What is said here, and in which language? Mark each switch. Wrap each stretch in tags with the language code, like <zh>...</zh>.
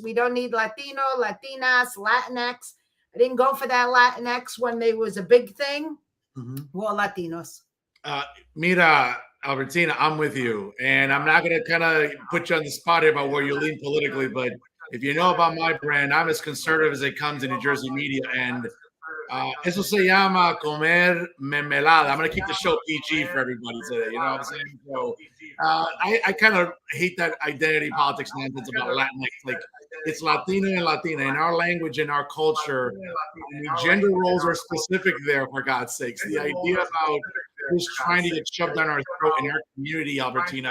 <en>We don't need Latino, Latinas, Latinx. I didn't go for that Latinx when there was a big thing. We're all Latinos. Mira, Albertina, I'm with you. And I'm not going to kind of put you on the spot here about where you lean politically, but if you know about my brand, I'm as conservative as it comes in New Jersey media.</en> <es>And eso se llama comer mermelada.</es> <en>I'm going to keep the show PG for everybody today. You know what I'm saying? So I kind of hate that identity politics nonsense about Latinx. Like, it's Latino and Latina. In our language, in our culture, gender roles are specific there, for God's sakes. The idea about who's trying to get shoved down our throat in our community, Albertina.</en>